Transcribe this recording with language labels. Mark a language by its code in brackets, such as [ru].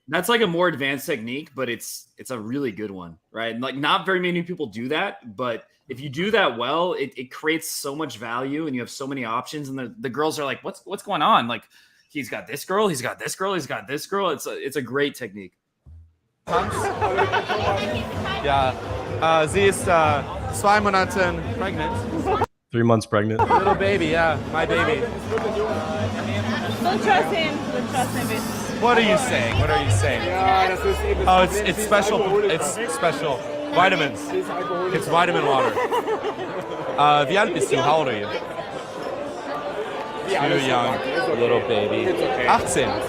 [en] That's like a more advanced technique, but it's a really good one, right? And like not very many people do that, but if you do that well, it creates so much value and you have so many options. And the girls are like, what's going on? Like, he's got this girl, he's got this girl, he's got this girl. It's a great technique. [de] Ja, sie ist 2 Monate pregnant. [en] 3 months pregnant. Little baby, yeah, my baby. Don't trust him. What are you saying? Oh, it's special. It's special. Vitamins. It's vitamin water. [de] Wie alt bist du? [en] How old are you? Too young. Little baby. 18.